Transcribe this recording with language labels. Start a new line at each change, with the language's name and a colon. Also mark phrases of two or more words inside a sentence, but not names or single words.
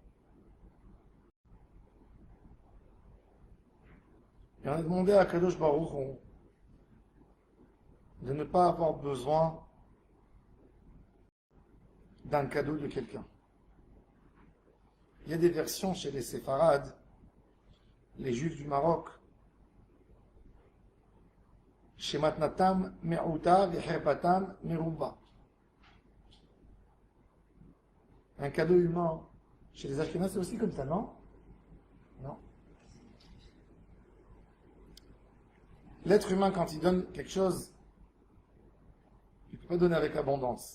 French: Et on a demandé à
Hebrew: קדוש ברוך הוא
French: de ne pas avoir besoin d'un cadeau de quelqu'un. Il y a des versions chez les séfarades, les juifs du Maroc,
Hebrew: שמתנתם מועטת וחרפתם מרובה.
French: Un cadeau humain. Chez les Ashkénazes, c'est aussi comme ça, non? Non. L'être humain, quand il donne quelque chose, il ne peut pas donner avec abondance.